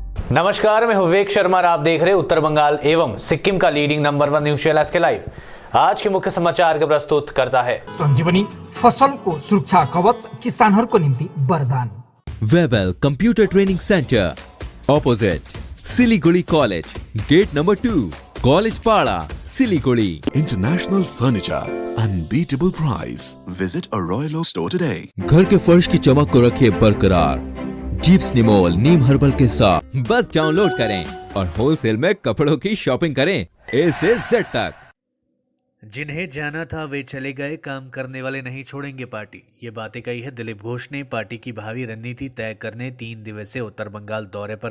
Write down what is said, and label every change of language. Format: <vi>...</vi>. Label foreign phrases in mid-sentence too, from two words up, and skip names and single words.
<hi>नमस्कार, मैं विवेक शर्मा और आप देख रहे हैं उत्तर बंगाल एवं सिक्किम का</hi> <en>leading number 1 news channel</en> <hi>के लाइव। आज के मुख्य समाचार का प्रस्तुत करता है संजीवनी फसल को सुरक्षा कवच</hi> <ne>किसानहरूको निम्ति</ne> <hi>वरदान।</hi> <en>Webel Computer Training Centre Opposite Siliguri College, Gate Number 2, College Para, Siliguri. International Furniture, unbeatable price. Visit a Royal Oak store today.</en> <hi>घर के फर्श की चमक को रखे बरकरार जीप्स निमोल नीम हर्बल के साथ। बस डाउनलोड करें और होलसेल में कपड़ों की शॉपिंग करें ए से जेड तक। जिन्हें जाना था वे चले गए, काम करने वाले नहीं छोड़ेंगे पार्टी। ये बातें कही है दिलीप घोष ने पार्टी की भावी रणनीति तय करने 3 दिवसीय उत्तर बंगाल दौरे पर।</hi>